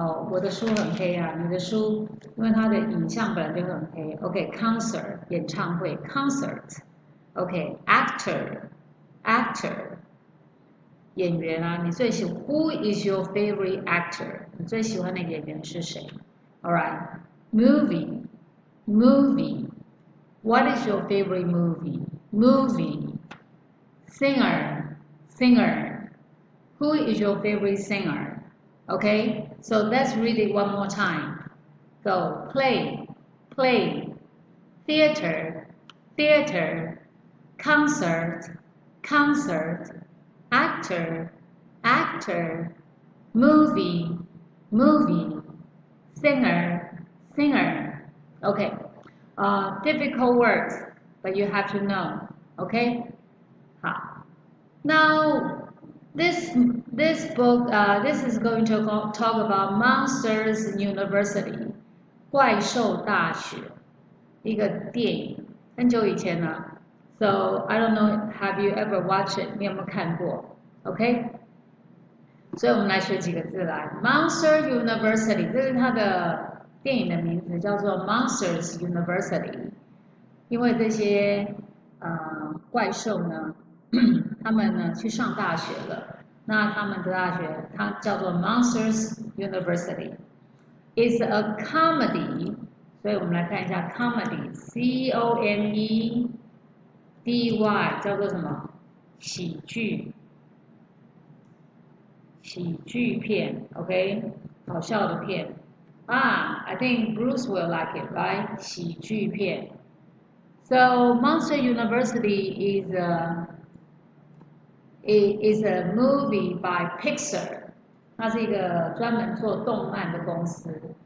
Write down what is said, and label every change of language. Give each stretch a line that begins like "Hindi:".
Chinese: 我的书很黑啊，你的书因为它的影像本来就很黑。
English: OK, concert 演唱会 concert. OK, actor. Actor.
Chinese: 演员啊，你最喜欢
English: Who is your favorite actor？
Chinese: 你最喜欢的演员是谁 ？
English: Alright, movie, movie. What is your favorite movie? Movie. Singer, singer. Who is your favorite singer? Okay, so let's read it one more time. Go, play, play. Theater, theater. Concert, concert. Actor, actor, movie, movie, singer, singer. Okay, difficult words, but you have to know. Okay, 好。Now, this book, this is going to talk about Monsters University,
Chinese: 怪兽大学，一个电影，很久以前了。
English: So I don't know, have you ever watched it?
Chinese: 你有没有看过 ？OK， 所以我们来学几个字来。 Monster University， 这是它的电影的名字，叫做 Monsters University。因为这些怪兽呢，他们呢去上大学了。那他们的大学它叫做 Monsters University。
English: It's a comedy，
Chinese: 所以我们来看一下 comedy，C-O-M-E。 D-Y 叫做什么？喜剧，喜剧片 ，OK， 好笑的片
English: I think Bruce will like it, right？
Chinese: 喜剧片。
English: So Monster University is a movie by Pixar，
Chinese: 它是一个专门做动漫的公司。